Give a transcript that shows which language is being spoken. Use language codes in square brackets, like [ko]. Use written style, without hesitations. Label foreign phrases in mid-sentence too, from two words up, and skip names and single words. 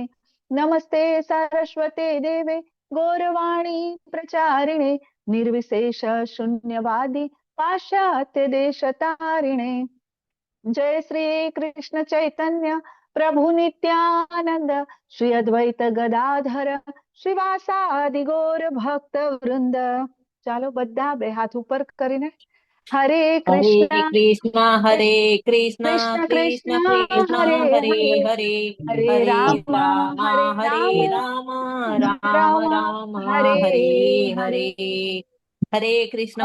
[sa] नमस्ते सरस्वते देवे गौरवाणी प्रचारिणे निर्विशेष शून्यवादी पाश्चात्य देशतारिणे. जय श्री कृष्ण चैतन्य प्रभु नित्यानंद श्री अद्वैत गदाधर श्रीवासादि गौर भक्त वृंद. [gu] ચાલો બધા બે હાથ ઉપર કરીને હરે કૃષ્ણ હરે કૃષ્ણ કૃષ્ણ કૃષ્ણ કૃષ્ણ કૃષ્ણ હરે હરે હરે હરે હરે હરે રામ રામ હરે હરે રામ રામ રામ રામ રામ હરે હરે હરે. હરે. હરે કૃષ્ણ